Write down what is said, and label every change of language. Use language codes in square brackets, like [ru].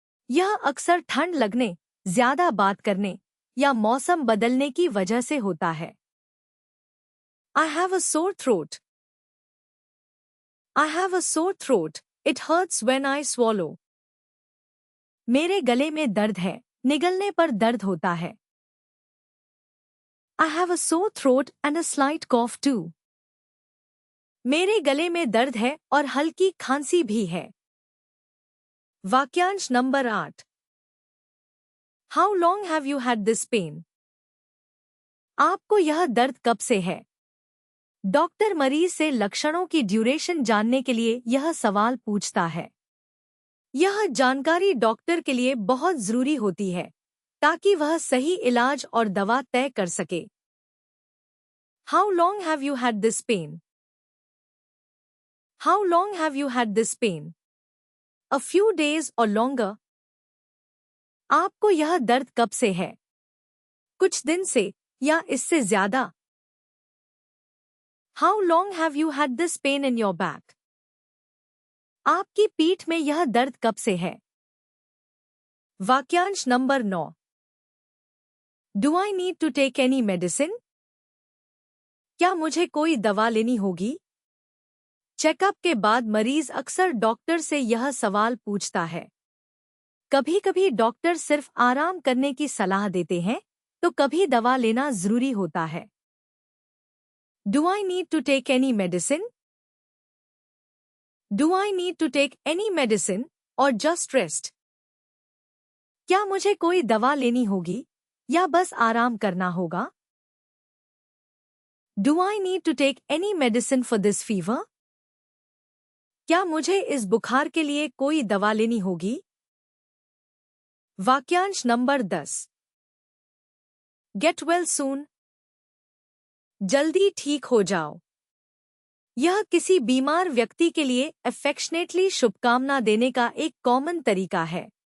[hi] यह अक्सर ठंड लगने, ज्यादा बात करने या मौसम बदलने की वजह से होता है। [en] I have a sore throat. I have a sore throat. It hurts when I swallow. [hi] मेरे गले में दर्द है, निगलने पर दर्द होता है। [en] I have a sore throat and a slight cough too. [hi] मेरे गले में दर्द है और हल्की खांसी भी है। वाक्यांश number 8। [en] How long have you had this pain? [hi] आपको यह दर्द कब से है? डॉक्टर मरीज से लक्षणों की ड्यूरेशन जानने के लिए यह सवाल पूछता है। यह जानकारी डॉक्टर के लिए बहुत जरूरी होती है ताकि वह सही इलाज और दवा तय कर सके। [en] How long have you had this pain? How long have you had this pain? A few days or longer. [hi] आपको यह दर्द कब से है? कुछ दिन से या इससे ज्यादा? [en] How long have you had this pain in your back? [hi] आपकी पीठ में यह दर्द कब से है? वाक्यांश number 9। [en] Do I need to take any medicine? [hi] क्या मुझे कोई दवा लेनी होगी? चेकअप के बाद मरीज अक्सर डॉक्टर से यह सवाल पूछता है। कभी-कभी डॉक्टर सिर्फ आराम करने की सलाह देते हैं, तो कभी दवा लेना जरूरी होता है। [en] Do I need to take any medicine? Do I need to take any medicine or just rest? [hi] क्या मुझे कोई दवा लेनी होगी या बस आराम करना होगा? [en] Do I need to take any medicine for this fever? [hi] क्या मुझे इस बुखार के लिए कोई दवा लेनी होगी? वाक्यांश नंबर 10। [en] Get well soon. [hi] जल्दी ठीक हो जाओ। यह किसी बीमार व्यक्ति के लिए अफेक्शनेटली शुभकामना देने का एक कॉमन तरीका है।